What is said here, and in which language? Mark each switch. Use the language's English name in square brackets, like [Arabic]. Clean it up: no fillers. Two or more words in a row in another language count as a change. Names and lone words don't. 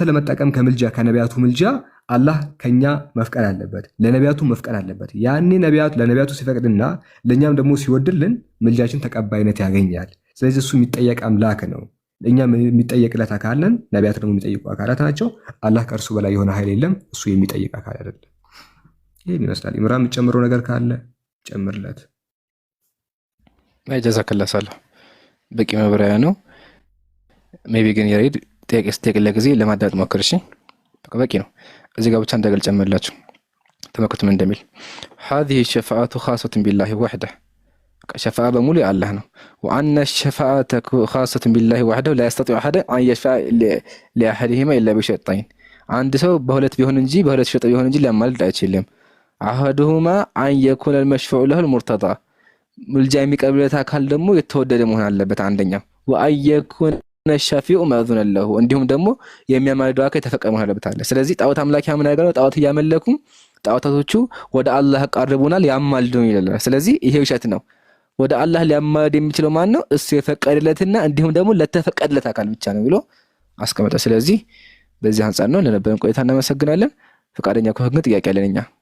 [Amharic] ለመጠቀም ከምልጃ ከነቢያቱ ምልጃ አላህ ከኛ መፍቀድ አለበት፣ ለነቢያቱ መፍቀድ አለበት። ያኔ ለነቢያቱ ሲፈቅድና ለእኛም ደግሞ ሲወድልን ምልጃችን ተቀባይነት ያገኛል። ስለዚህ እሱ የሚጠየቅ አምላክ ነው። እኛ የሚጠየቅለት አካል ነን፣ ነቢያት ደግሞ የሚጠይቁ አካላት ናቸው። አላህ ከእርሱ በላይ የሆነ ኃይል የለም። እሱ የሚጠይቅ አካል አይደለም። ይህን ይመስላል። ኢምራን የምትጨምረው ነገር ካለ ጨምርለት። ጀዛከላህ ሳለሁ በቂ መብራሪያ ነው። ሜቢ ግን የሬድ ጥያቄ ስትጠይቅለት ጊዜ ለማዳመጥ ሞክር። እሺ በቂ ነው። እዚህ ጋር ብቻ እንዳገል ጨምርላችሁ። ተመልከቱ ምን እንደሚል [Arabic] هذه الشفاعة خاصة بالله وحده شفاعة [Amharic] በሙሉ የአላህ ነው። [Arabic] وأن الشفاعة خاصة بالله وحده لا يستطيع أحد أن يشفع لأحدهما إلا بشرطين [Amharic] አንድ ሰው በሁለት ቢሆን እንጂ በሁለት ሸርጥ ቢሆን እንጂ ሊያማልድ አይችልም። [Arabic] أحدهما أن يكون المشفوع له المرتضى [Amharic] ምልጃ የሚቀርብለት አካል ደግሞ የተወደደ መሆን አለበት አንደኛው። [Arabic] وأن يكون الشافع مأذون له [Amharic] እንዲሁም ደግሞ የሚያማልደው አካል የተፈቀደ መሆን አለበት አለ። ስለዚህ ጣዖት አምላኪ ምን ያደርጋሉ? ጣዖት እያመለኩ ጣዖታቶቹ ወደ አላህ ቀርቡናል ያማልዱን ይላል። ስለዚህ ይሄ ውሸት ነው። ወደ አላህ ሊያማልድ የሚችለው ማን ነው? እሱ የፈቀደለትና እንዲሁም ደግሞ ለተፈቀደለት አካል ብቻ ነው ብሎ አስቀመጠ። ስለዚህ በዚህ አንፃር ነው። ለነበረን ቆይታ እናመሰግናለን። ፈቃደኛ ከሆነ ጥያቄ አለን እኛ።